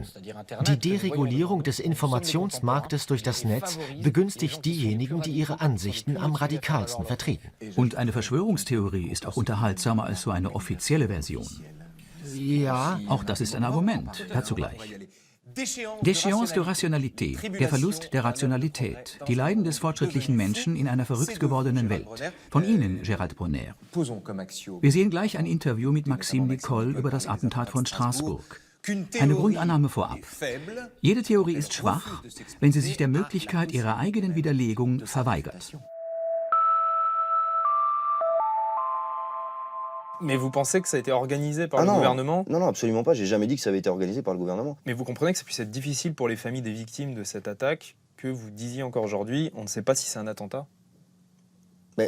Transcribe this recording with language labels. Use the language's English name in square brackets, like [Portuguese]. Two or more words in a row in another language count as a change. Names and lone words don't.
[German] Die Deregulierung des Informationsmarktes durch das Netz begünstigt diejenigen, die ihre Ansichten am radikalsten vertreten. Und eine Verschwörungstheorie ist auch unterhaltsamer als so eine offizielle Version. Ja. Auch das ist ein Argument. Dazu gleich. [French] Déchéance de rationalité, [German] der Verlust der Rationalität, die Leiden des fortschrittlichen Menschen in einer verrückt gewordenen Welt. Von Ihnen, Gérald Bronner. Wir sehen gleich ein Interview mit Maxime Nicole über das Attentat von Straßburg. Eine Grundannahme vorab. Jede Theorie ist schwach, wenn sie sich der Möglichkeit ihrer eigenen Widerlegung verweigert. [French] Mais vous pensez que ça a été organisé par le gouvernement? Non, non, absolument pas. J'ai jamais dit que ça avait été organisé par le gouvernement. Mais vous comprenez que ça puisse être difficile pour les familles des victimes de cette attaque, que vous disiez encore aujourd'hui, on ne sait pas si c'est un attentat? Mais